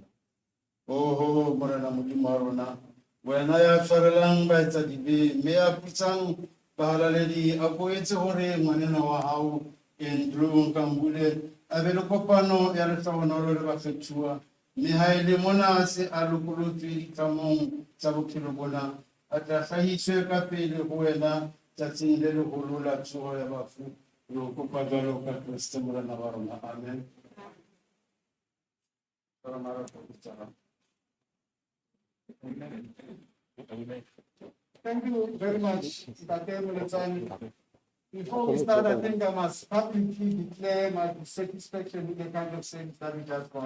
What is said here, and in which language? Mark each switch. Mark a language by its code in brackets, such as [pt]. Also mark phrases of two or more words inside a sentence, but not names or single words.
[st] Oho morena modimo wa rona wena ya tshwarelang baetsa dibe mme ya putsang bahalaledi a boetse hore ngwanena wa hao Drewza Nkambule a be le kopano ya lehlohonolo le bafethuwa mme ha e le mona se a lokolotswe ditlamong tsa bophelo bona a tla hlahiswe ka pele ho wena tsatsing le leholo la tsoho ya bafu le ho kopa jwalo ka Kriste morena wa rona. Amen. [en] Thank you very much, Dr. Muletsani. Before we start, I think I must publicly declare my dissatisfaction with the kind of service that we just got.